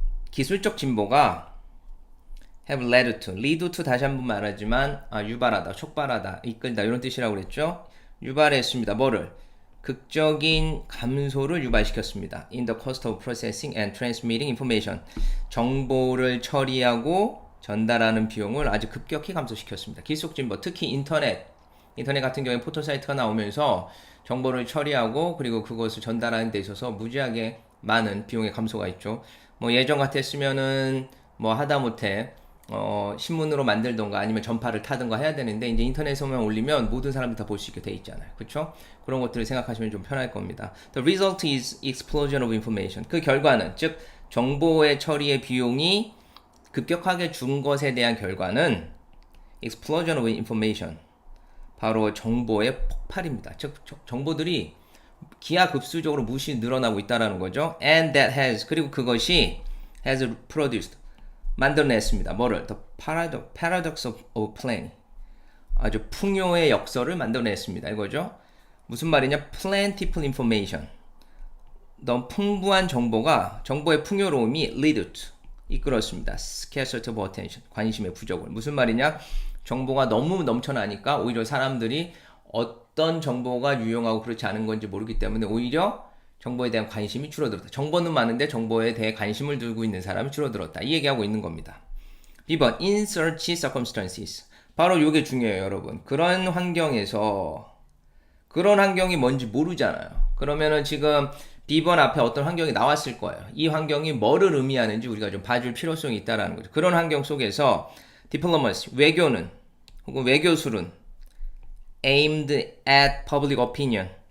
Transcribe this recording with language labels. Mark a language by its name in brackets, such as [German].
[Korean] 기술적 진보가 [English] have led to, lead to [Korean] 다시 한번 말하지만 유발하다, 촉발하다, 이끌다 이런 뜻이라고 그랬죠. 유발했습니다. 뭐를? 극적인 감소를 유발시켰습니다. [English] In the cost of processing and transmitting information. [Korean] 정보를 처리하고 전달하는 비용을 아주 급격히 감소시켰습니다. 기술적 진보, 특히 인터넷 같은 경우에 포털 사이트가 나오면서 정보를 처리하고 그리고 그것을 전달하는 데 있어서 무지하게 많은 비용의 감소가 있죠. 뭐 예전 같았으면은 뭐 하다못해 신문으로 만들던가 아니면 전파를 타던가 해야 되는데 이제 인터넷에만 올리면 모든 사람들이 다 볼 수 있게 돼 있잖아요. 그렇죠? 그런 것들을 생각하시면 좀 편할 겁니다. [English] The result is explosion of information. [Korean] 그 결과는 즉 정보의 처리의 비용이 급격하게 준 것에 대한 결과는 [English] explosion of information. [Korean] 바로 정보의 폭발입니다. 즉 정보들이 기하급수적으로 무시 늘어나고 있다라는 거죠. [English] And that has, [Korean] 그리고 그것이 [English] has produced, [Korean] 만들어냈습니다. 뭐를? [English] The paradox of planning. [Korean] 아주 풍요의 역설을 만들어냈습니다. 이거죠. 무슨 말이냐? [English] Plentiful information. [Korean] 너무 풍부한 정보의 풍요로움이 [English] lead to, [Korean] 이끌었습니다. [English] Scarcity of attention, [Korean] 관심의 부족을. 무슨 말이냐? 정보가 너무 넘쳐나니까 오히려 사람들이 어떤 정보가 유용하고 그렇지 않은 건지 모르기 때문에 오히려 정보에 대한 관심이 줄어들었다. 정보는 많은데 정보에 대해 관심을 두고 있는 사람이 줄어들었다. 이 얘기하고 있는 겁니다. [English] B번, in such circumstances. [Korean] 바로 이게 중요해요, 여러분. 그런 환경에서, 그런 환경이 뭔지 모르잖아요. 그러면은 지금 B번 앞에 어떤 환경이 나왔을 거예요. 이 환경이 뭐를 의미하는지 우리가 좀 봐줄 필요성이 있다는 거죠. 그런 환경 속에서 diplomacy, 외교는, 혹은 외교술은 [English] aimed at public opinion.